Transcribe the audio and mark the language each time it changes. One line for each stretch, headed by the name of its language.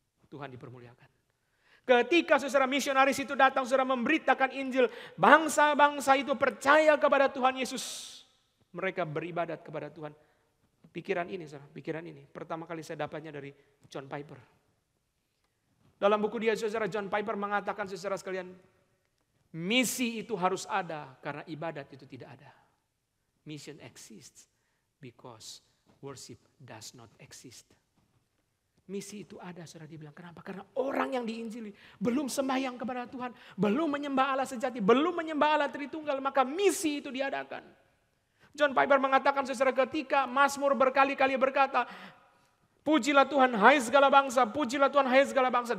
Indonesian: Tuhan dipermuliakan. Ketika saudara misionaris itu datang, saudara, memberitakan Injil, bangsa-bangsa itu percaya kepada Tuhan Yesus. Mereka beribadat kepada Tuhan. Pikiran ini, saudara, pikiran ini. Pertama kali saya dapatnya dari John Piper. Dalam buku dia, saudara, John Piper mengatakan, saudara sekalian, misi itu harus ada karena ibadat itu tidak ada.
English: Mission exists because worship does not exist.
Indonesian: Misi itu ada, saudara, dibilang. Kenapa? Karena orang yang diinjili belum sembahyang kepada Tuhan, belum menyembah Allah sejati, belum menyembah Allah Tritunggal, maka misi itu diadakan. John Piper mengatakan, saudara, ketika Mazmur berkali-kali berkata, pujilah Tuhan hai segala bangsa, pujilah Tuhan hai segala bangsa.